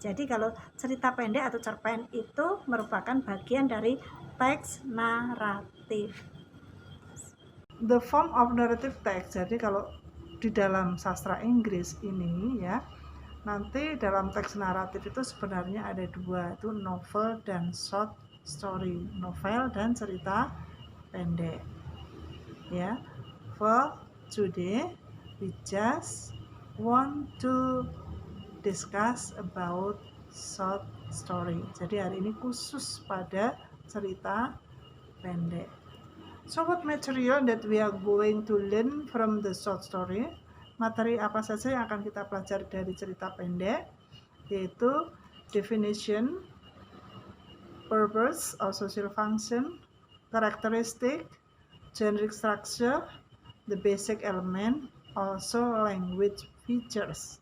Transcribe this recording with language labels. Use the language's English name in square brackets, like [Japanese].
[Indonesian] Jadi kalau cerita pendek atau cerpen itu merupakan bagian dari teks naratif. [English] The form of narrative text. [Indonesian] Jadi kalau di dalam sastra Inggris ini ya, nanti dalam teks naratif itu sebenarnya ada dua, itu novel dan short story. Novel dan cerita pendek. Ya. [English] For today we just want to discuss about short story. [Indonesian] Jadi hari ini khusus pada cerita pendek. [English] So what material that we are going to learn from the short story? [Indonesian] Materi apa saja yang akan kita pelajari dari cerita pendek? [English] Yaitu definition, purpose or social function, characteristic, generic structure, the basic element, also language features.